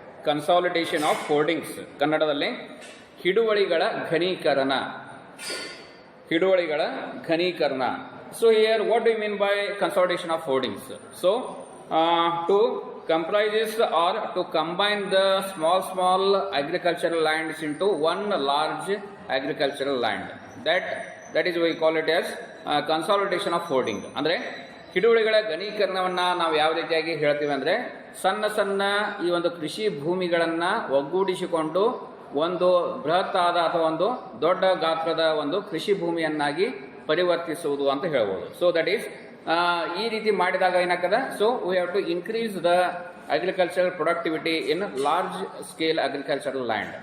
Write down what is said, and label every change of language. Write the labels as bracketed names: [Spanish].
[English] Consolidation of holdings, [Kannada] ಕನ್ನಡದಲ್ಲಿ ಹಿಡುವಳಿಗಳ ಘನೀಕರಣ. ಹಿಡುವಳಿಗಳ ಘನೀಕರಣ. [English] So here what do you mean by consolidation of holdings? So to comprises or to combine the small agricultural lands into one large agricultural land. That is we call it as consolidation of holding. [Kannada] ಅಂದ್ರೆ ಹಿಡುವಳಿಗಳ ಘನೀಕರಣವನ್ನ ನಾವು ಯಾವ ರೀತಿಯಾಗಿ ಹೇಳ್ತೀವಿ ಅಂದ್ರೆ, ಸಣ್ಣ ಈ ಒಂದು ಕೃಷಿ ಭೂಮಿಗಳನ್ನ ಒಗ್ಗೂಡಿಸಿಕೊಂಡು ಒಂದು ಬೃಹತ್ ಆದ ಅಥವಾ ಒಂದು ದೊಡ್ಡ ಗಾತ್ರದ ಒಂದು ಕೃಷಿ ಭೂಮಿಯನ್ನಾಗಿ ಪರಿವರ್ತಿಸುವುದು ಅಂತ ಹೇಳ್ಬೋದು. [English] so that is [Kannada] ಈ ರೀತಿ ಮಾಡಿದಾಗ ಏನಾಗ್ತದೆ, [English] So we have to increase the agricultural productivity in large scale agricultural land.